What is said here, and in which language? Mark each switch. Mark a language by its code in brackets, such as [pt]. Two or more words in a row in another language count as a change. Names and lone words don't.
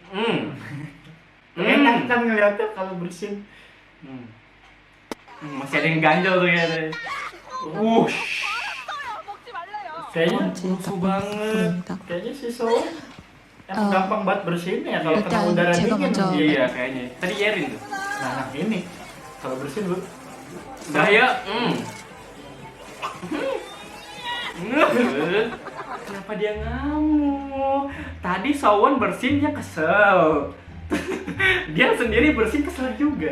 [id] Enak kan ngeliatnya kalau bersin. Masih ada yang ganjel tuh ya tadi. Kayaknya Lucu banget. kayaknya si Sawon emang gampang banget bersin ya kalau kena 일단 udara 제가 dingin. 먼저 Iya kayaknya. Tadi Yerin tuh. Nah ini kalau bersin lu Udah ya. Kenapa dia ngamuk? Tadi Sawon bersinnya kesel. Dia sendiri bersin kesel juga.